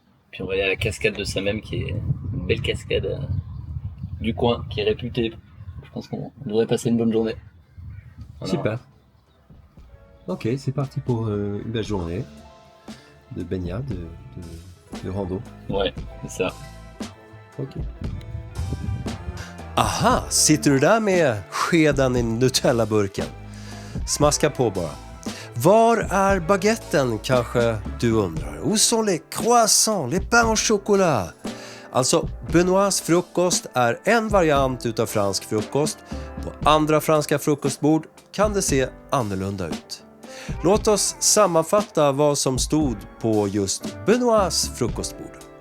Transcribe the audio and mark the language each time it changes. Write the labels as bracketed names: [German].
[French] Puis on va aller à la cascade de Saint-Même qui est une belle cascade du coin qui est réputée. Je pense qu'on devrait passer une bonne journée. Voilà. Super. Ok, c'est parti pour une belle journée de baignade, de rando. Ouais, c'est ça. Ok. [Swedish] Aha, sitter du där med skeden i Nutella-burken? Smaska på bara. Var är baguetten kanske du undrar? [French] Où sont les croissants, les pains au chocolat? [Swedish] Alltså, Benoîts frukost är en variant utav fransk frukost. På andra franska frukostbord kan det se annorlunda ut. Låt oss sammanfatta vad som stod på just Benoîts frukostbord.